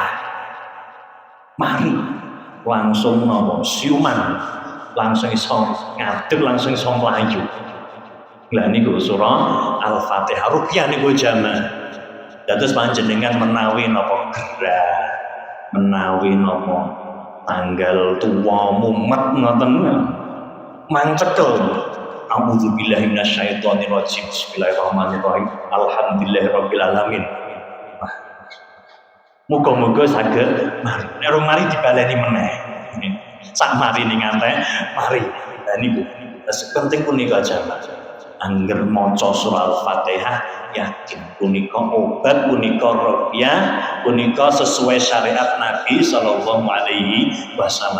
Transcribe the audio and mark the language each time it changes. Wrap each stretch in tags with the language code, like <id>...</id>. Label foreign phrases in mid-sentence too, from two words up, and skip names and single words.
<jv>Mari langsung napa siuman, langsung iso ngadeg, langsung iso mlayu. Lah niku surah Al-Fatihah ruqyah niku jamaah. Dados panjenengan menawi napa gerah, menawi napa tanggal tua mumet ngoten mancekel.</jv> <ar>أعوذ بالله من الشيطان الرجيم. بسم الله الرحمن الرحيم. الحمد لله رب العالمين.</ar> <jv>Muga-muga saged mari. Nek mari dibaleni meneh. Sak mari ning ngantek mari. Lah niku penting punika jamaah. Angger maca surah Al-Fatihah yakin punika obat, punika ruqyah, punika sesuai syariat Nabi</jv> <ar>صلى الله عليه وسلم.</ar>